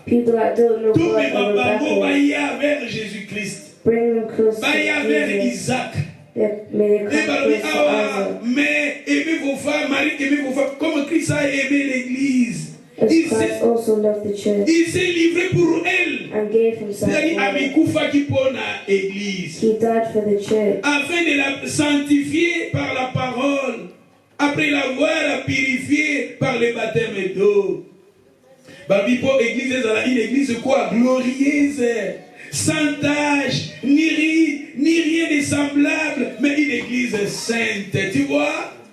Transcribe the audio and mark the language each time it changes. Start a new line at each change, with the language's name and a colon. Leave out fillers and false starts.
English: People that don't know God are Rebecca. Bring them close to Jesus. May they come close to Isaac.
French: Mais aimez vos femmes, Marie, aimez vos femmes, comme Christ a aimé l'église.
English: As Christ also loved the church.
French: Il s'est livré pour elle.
English: And gave himself for her. He died for the church.
French: Afin de la sanctifier par la parole, après l'avoir purifiée par le baptême d'eau. Babipo, église, une église quoi? Glorieuse, sans tache, ni ride, ni rien de semblable, mais une église sainte. Tu vois?